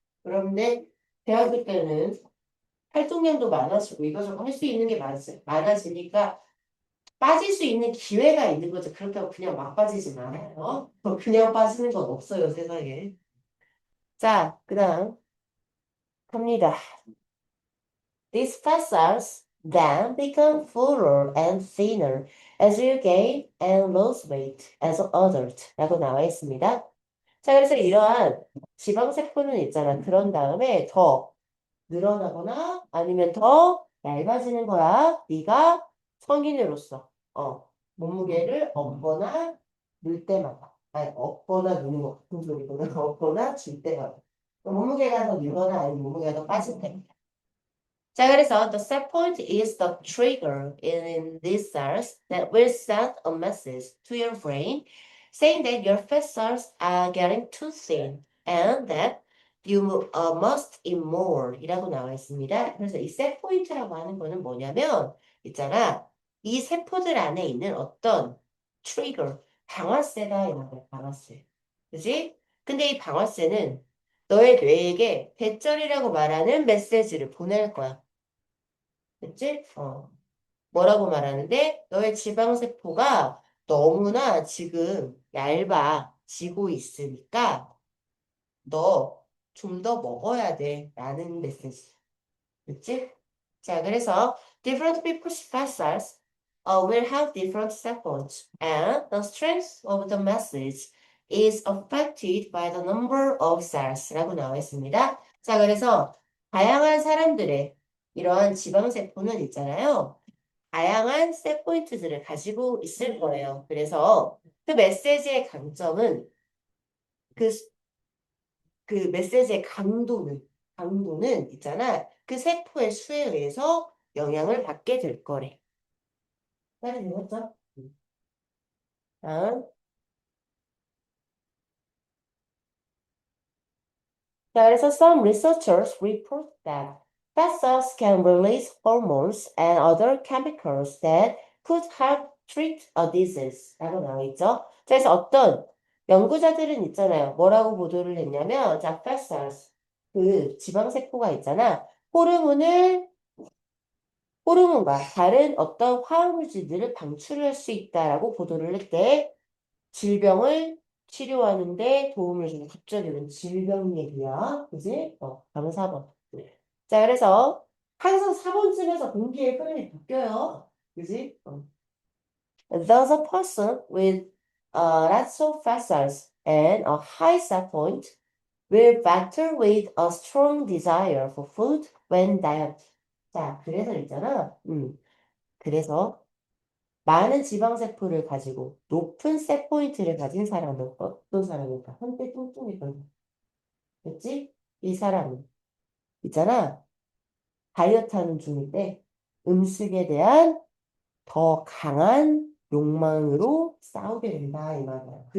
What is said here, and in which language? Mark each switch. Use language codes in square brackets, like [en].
[ko] 그런데 대학교 때는 활동량도 많아지고 이거저거 할 수 있는 게 많아지니까 빠질 수 있는 기회가 있는 거죠. 그렇다고 그냥 막 빠지진 않아요. 그냥 빠지는 건 없어요, 세상에. 자, 그다음 갑니다. [en] These fat cells then become fuller and thinner as you gain and lose weight as an adult [ko] 라고 나와 있습니다. 자, 그래서 이러한 지방세포는 있잖아. 그런 다음에 더 늘어나거나 아니면 더 얇아지는 거야. 네가 성인으로서 몸무게를 얻거나 늘 때마다 아니 얻거나 누는 거 무슨 소리구나. 얻거나 줄 때마다 몸무게가 더 늘거나 아니면 몸무게가 더 빠질 때 자, 그래서 [en] the set point is the trigger in these cells that will send a message to your brain saying that your fat cells are getting too thin and that you must eat more [ko] 이라고 나와 있습니다. 그래서 이 set point라고 하는 거는 뭐냐면 있잖아. 이 세포들 안에 있는 어떤 trigger, 방아쇠다 이런 거 방아쇠. 그지? 근데 이 방아쇠는 너의 뇌에게 배터리라고 말하는 메시지를 보낼 거야. 그치? 뭐라고 말하는데? 너의 지방세포가 너무나 지금 얇아지고 있으니까 너 좀 더 먹어야 돼. 라는 메시지. 그치? 자, 그래서 [en] different people's fat cells will have different cell phones, and the strength of the message is affected by the number of cells [ko] 라고 나와 있습니다. 자, 그래서 다양한 사람들의 이러한 지방세포는 있잖아요. 다양한 셋 포인트들을 가지고 있을 거예요. 그래서 그 메시지의 강점은 그, 그 메시지의 강도는 있잖아. 그 세포의 수에 의해서 영향을 받게 될 거래. 빨리 읽었죠? 다음. 자, 그래서 [en] some researchers report that fat cells can release hormones and other chemicals that could help treat a disease. [ko] 라고 나와 있죠. 자, 그래서 어떤 연구자들은 있잖아요. 뭐라고 보도를 했냐면, 자, fat cells. 그 지방세포가 있잖아. 호르몬과 다른 어떤 화학물질들을 방출할 수 있다라고 보도를 했대. 질병을 치료하는데 도움을 주는 갑자기 웬 질병 얘기야. 그지? 다음 4번. 자, 그래서 항상 4번쯤에서 공기의 흐름이 바뀌어요. 그지? [en] Thus a person with lots of fat cells and a high set point will battle with a strong desire for food when diet. [ko] 자, 그래서 있잖아. 그래서 많은 지방세포를 가지고 높은 셋포인트를 가진 사람은 어떤 사람일까? 한때 뚱뚱했던 사람. 그치? 이 사람은 있잖아. 다이어트 하는 중인데 음식에 대한 더 강한 욕망으로 싸우게 된다 이 말이야.